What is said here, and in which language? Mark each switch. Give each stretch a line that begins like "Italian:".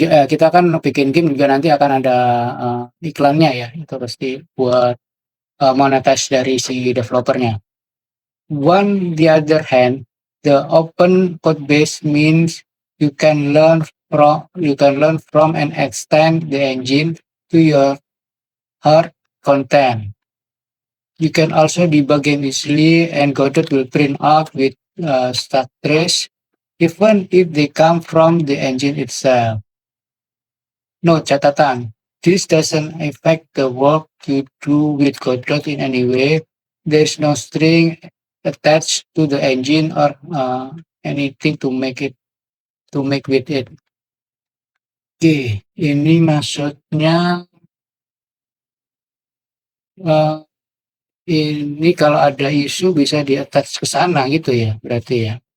Indonesian: Kita kan bikin game juga nanti akan ada iklannya ya, itu pasti buat monetize dari si developernya.
English: On the other hand, the open code base means you can learn from and extend the engine to your heart content. You can also debug game easily, and Godot will print out with stack trace, even if they come from the engine itself. No, catatan. This doesn't affect the work you do with Godot in any way. There's no string attached to the engine or anything to make with it.
Indonesian: Oke, ini maksudnya ini kalau ada isu bisa di-attach ke sana gitu ya, berarti ya.